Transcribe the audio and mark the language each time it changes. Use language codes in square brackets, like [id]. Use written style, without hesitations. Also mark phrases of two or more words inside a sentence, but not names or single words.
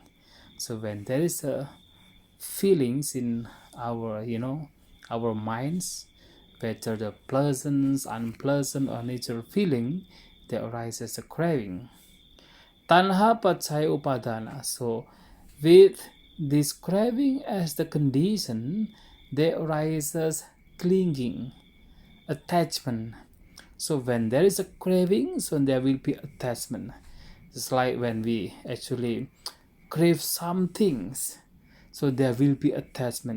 [en] So when there is a feelings in our, our minds, whether the pleasant, unpleasant, or neutral feeling, there arises a craving. [pi] Tanha pacaya upadana. [en] So with this craving as the condition, there arises clinging, attachment. So when there is a craving, so there will be attachment. It's like when we actually crave some things, so there will be attachment.